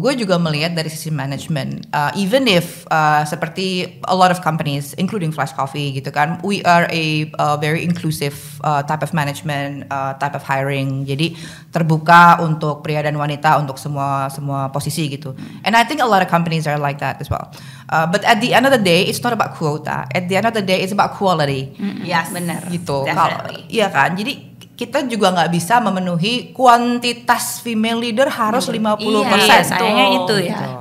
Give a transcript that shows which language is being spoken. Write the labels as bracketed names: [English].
[Indonesian] Gue juga melihat dari sisi manajemen. [English] Even if [Indonesian] seperti [English] a lot of companies, including Flash Coffee [Indonesian] gitu kan, [English] we are a very inclusive type of management, type of hiring. [Indonesian] Jadi terbuka untuk pria dan wanita untuk semua posisi gitu. [English] And I think a lot of companies are like that as well. But at the end of the day, it's not about quota. At the end of the day, it's about quality. Yes, [Indonesian] benar. Gitu. Iya kan. Jadi kita juga nggak bisa memenuhi kuantitas female leader harus 50%. Sayangnya itu ya.